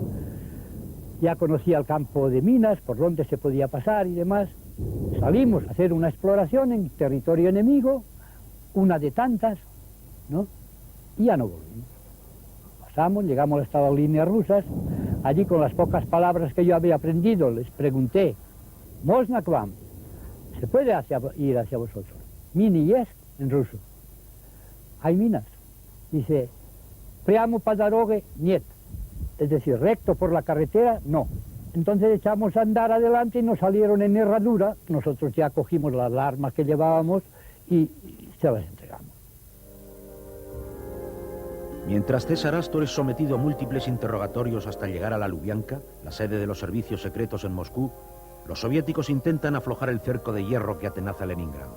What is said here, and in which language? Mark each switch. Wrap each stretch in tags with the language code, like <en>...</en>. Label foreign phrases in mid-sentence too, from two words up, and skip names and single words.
<es>Ya conocía el campo de minas, por donde se podía pasar y demás. Salimos a hacer una exploración en territorio enemigo, una de tantas, ¿no? Y ya no volvimos. Pasamos, llegamos a estas líneas rusas. Allí, con las pocas palabras que yo había aprendido, les pregunté,</es> <ru>«Можно к вам?»</ru> <es>¿Se puede ir hacia vosotros?</es> <ru>«мины есть»,</ru> <es>en ruso. «Hay minas». Dice,</es> <ru>«Прямо по дороге нет».</ru> <es>es decir, recto por la carretera, no. Entonces echamos a andar adelante y nos salieron en herradura, nosotros ya cogimos las armas que llevábamos y se las entregamos. Mientras César Astor es sometido a múltiples interrogatorios hasta llegar a la Lubianka, la sede de los servicios secretos en Moscú, los soviéticos intentan aflojar el cerco de hierro que atenaza Leningrado.</es>